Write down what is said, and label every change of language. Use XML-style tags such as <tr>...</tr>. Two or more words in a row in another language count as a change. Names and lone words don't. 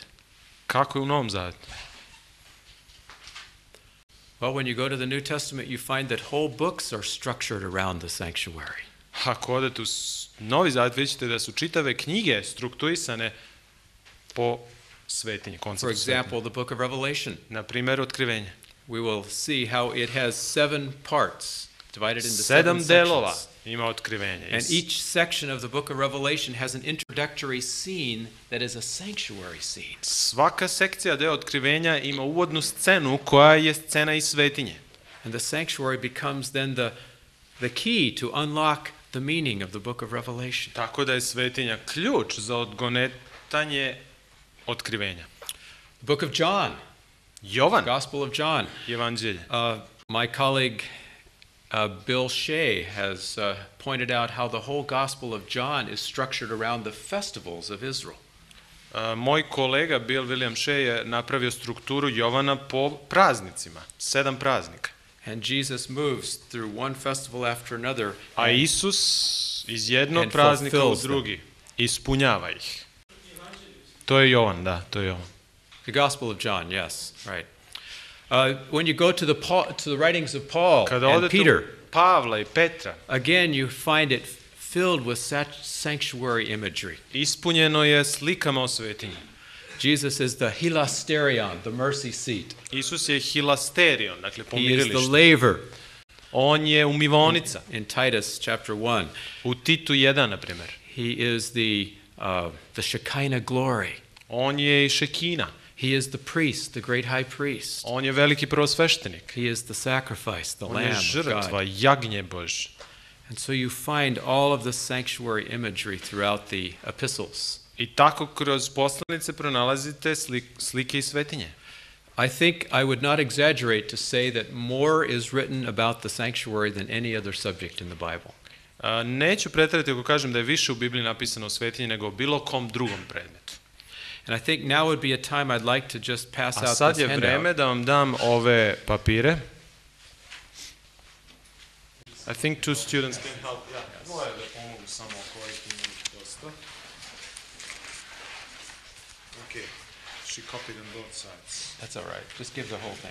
<sr>Kako je u Novom Zavetu?</sr> <en>Well, when you go to the New Testament, you find that whole books are structured around the sanctuary.</en> <sr>Ako odete u Novi Zavet, vidjet ćete da su čitave knjige strukturisane po svetinji,</sr> <en>For</en> <sr>konceptu</sr> <en>example,</en> <sr>svetinje.</sr> <en>the book of Revelation.</en> <sr>Na primjer, otkrivenje.</sr> <en>We will see how it has 7 parts divided into 7</en> <sr>7 delova</sr> <en>sections.</en> <sr>ima otkrivenje.</sr> <en>And each section of the book of Revelation has an introductory scene that is a sanctuary scene.</en> <sr>Svaka sekcija deo otkrivenja ima uvodnu scenu koja je scena iz svetinje.</sr> <en>And the sanctuary becomes then the key to unlock the meaning of the book of Revelation.</en> <sr>Tako da je svetinja ključ za odgonetanje otkrivenja.</sr> <en>The book of John,</en> <sr>Jovan,</sr> <en>Gospel of John.</en> <sr>evanđelje.</sr> <en>My colleague Bill Shea has pointed out how the whole Gospel of John is structured around the festivals of Israel.</en> <sr>Moj kolega Bill William Shea je napravio strukturu Jovana po praznicima, 7 praznika.</sr> <en>And Jesus moves through one festival after another.</en> <sr>A Isus iz jednog</sr> <en>and</en> <sr>praznika u</sr> <en>fulfills them.</en> <sr>drugi ispunjava ih. To je Jovan, da, to je Jovan.</sr> <en>The Gospel of John, yes, right. When you go to the writings of Paul</en> <sr>Kada</sr> <en>and</en> <sr>odete</sr> <en>Peter,</en> <sr>u Pavla i Petra,</sr> <en>again you find it filled with sanctuary imagery.</en> <sr>ispunjeno je slikama o svetinji.</sr> <en>Jesus is the hilasterion, the mercy seat.</en> <sr>Isus je hilasterion, dakle</sr> <en>He is the</en> <sr>pomirilište.</sr> <en>laver</en> <sr>On je umivonica.</sr> <en>in Titus chapter 1.</en> <sr>U Titu 1, na primjer.</sr> <en>He is the Shekinah glory.</en> <sr>On je i Šekina.</sr> <en>He is the priest, the great high priest.</en> <sr>On je veliki prvosveštenik.</sr> <en>He is the sacrifice, the</en> <sr>On</sr> <en>lamb</en> <sr>je</sr> <en>of</en> <sr>žrtva,</sr> <en>God.</en> <sr>jagnje Božje.</sr> <en>And so you find all of the sanctuary imagery throughout the epistles.</en> <sr>I tako kroz poslanice pronalazite slike i svetinje.</sr> <en>I think I would not exaggerate to say that more is written about the sanctuary than any other subject in the Bible.</en> <sr>Neću preterati ako kažem da je više u Bibliji napisano o svetinji nego o bilo kom drugom predmetu.</sr> <en>And I think now would be a time I'd like to just pass</en> <sr>A</sr> <en>out</en> <sr>sad</sr> <en>this</en> <sr>je vreme</sr> <en>handout.</en> <sr>da vam dam ove papire.</sr> <en>I think 2 students can help.</en> <sr>Moje da pomogu samo kojih ima ih dosta.</sr> <en>Okay. She copied on both sides. That's all right. Just give the whole thing.</en>